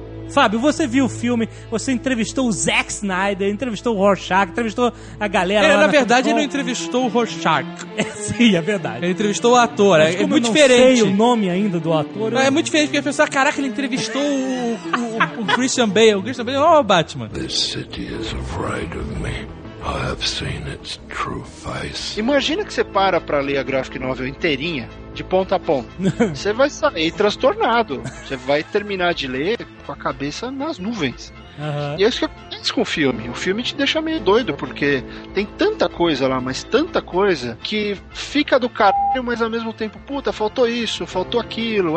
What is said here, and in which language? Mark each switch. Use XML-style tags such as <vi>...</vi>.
<pt>Fábio, você viu o filme, você entrevistou o Zack Snyder, entrevistou o Rorschach, entrevistou a galera lá na verdade, ele não entrevistou o Rorschach. É, sim, é verdade. Ele entrevistou o ator, mas é muito diferente. Eu não sei o nome ainda do ator. É muito diferente, porque a pessoa, caraca, ele entrevistou o Christian Bale. O Christian Bale é o Batman.</pt> <en>This city is afraid of me. I have seen its true face.</en> <pt>Imagina que você para ler a graphic novel inteirinha, de ponta a ponta. Você vai sair transtornado. Você vai terminar de ler com a cabeça nas nuvens. Uhum. E é isso que acontece com o filme. O filme te deixa meio doido, porque tem tanta coisa lá, mas tanta coisa, que fica do caralho, mas ao mesmo tempo, puta, faltou isso, faltou aquilo.</pt>